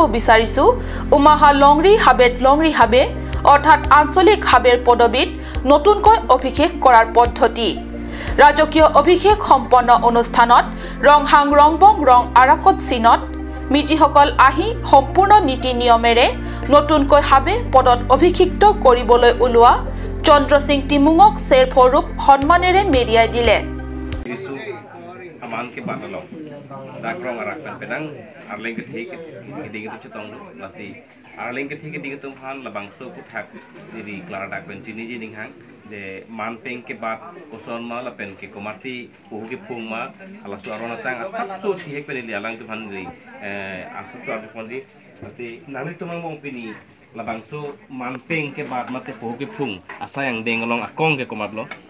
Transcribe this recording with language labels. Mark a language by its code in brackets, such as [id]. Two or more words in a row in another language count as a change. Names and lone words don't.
[as] বিচাৰিছো উমাহা লংৰি হাবে অৰ্থাৎ আঞ্চলিক হাবেৰ পদবীত নতুনকৈ অভিষেক কৰাৰ পদ্ধতি ৰাজকীয় অভিষেক সম্পন্ন অনুষ্ঠানত ৰংহাং ৰংবং ৰং আৰাকত চিনত মিজিসকল আহি সম্পূৰ্ণ নীতি নিয়মেৰে নতুনকৈ হাবে পদত অভিষিক্ত কৰিবলৈ ওলোৱা চন্দ্ৰ সিং টিমুঙক চেৰফৰূপ সন্মানেৰে মেৰিয়াই দিলে [mjw] amanke badalo dakrong arakpan pedang arling ke thik giding itu cetong nasi arling ke thik giding itu han labang so puthak diri klara dakben chini jining hang je manpeng ke bat koson ma lapen ke komarsi uhu ke phung ma ala su arona tang asap so thik penili alang tu han diri asap so arju ponji nasi nami tumang bong pini labang so manpeng ke bat mate uhu ke phung asa yang dengalong akong ke komatlo